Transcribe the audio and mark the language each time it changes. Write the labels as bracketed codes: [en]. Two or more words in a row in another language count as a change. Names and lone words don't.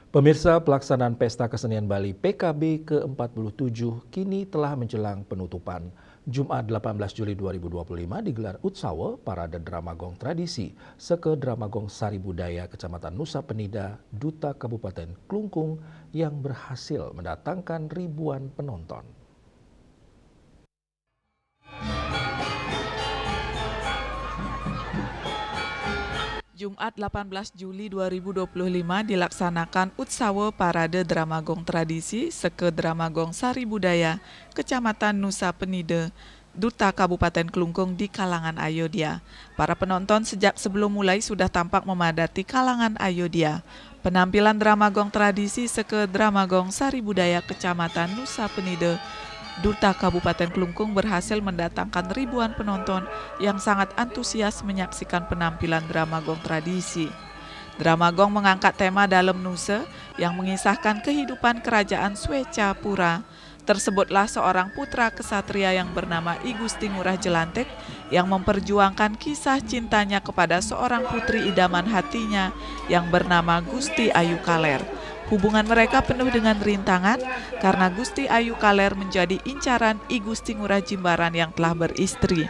[id] Pemirsa, pelaksanaan Pesta Kesenian Bali PKB ke-47 kini telah menjelang penutupan. Jumat 18 Juli 2025 digelar Utsawa Parade Dramagong Tradisi Seke Dramagong Sari Budaya Kecamatan Nusa Penida, Duta Kabupaten Klungkung yang berhasil mendatangkan ribuan penonton. Jumat 18 Juli 2025 dilaksanakan Utsawa Parade Dramagong Tradisi Seke Dramagong Sari Budaya Kecamatan Nusa Penida, Duta Kabupaten Klungkung di kalangan Ayodhya. Para penonton sejak sebelum mulai sudah tampak memadati kalangan Ayodhya. Penampilan Dramagong Tradisi Seke Dramagong Sari Budaya Kecamatan Nusa Penida, Duta Kabupaten Klungkung berhasil mendatangkan ribuan penonton yang sangat antusias menyaksikan penampilan Dramagong tradisi. Dramagong mengangkat tema Dalam Nusa yang mengisahkan kehidupan kerajaan Swecapura. Tersebutlah seorang putra kesatria yang bernama I Gusti Ngurah Jelantik yang memperjuangkan kisah cintanya kepada seorang putri idaman hatinya yang bernama Gusti Ayu Kaler. Hubungan mereka penuh dengan rintangan karena Gusti Ayu Kaler menjadi incaran I Gusti Ngurah Jimbaran yang telah beristri.